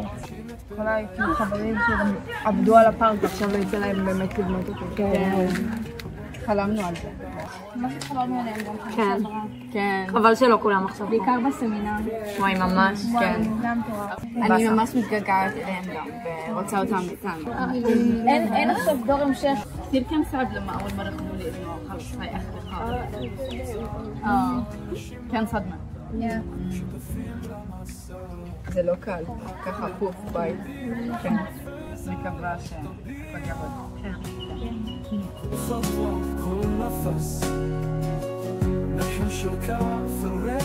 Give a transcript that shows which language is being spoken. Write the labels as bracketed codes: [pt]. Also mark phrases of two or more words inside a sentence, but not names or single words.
[he] אולי חברים שגם עבדו על הפארק, עכשיו לא יצא להם באמת לבנות אותו. כן. חלמנו על זה. מה שחלמנו עליהם גם כן. כן. חבל שלא כולם עכשיו. בעיקר בסמינר. וואי, ממש, כן. גם מטורף. אני ממש מתגעגעת אליהם גם, ורוצה אותם איתנו. אין עכשיו דור המשך. [ar] كثير كان صعب لما أول مرة قالوا لي إنه خلص هاي آخر الخاطر. كان صدمة. [he] זה לא קל, ככה פוף, ביי. כן. מקווה שהכל יעבוד. כן. [ar] خطوة كل نفس نحن شركاء في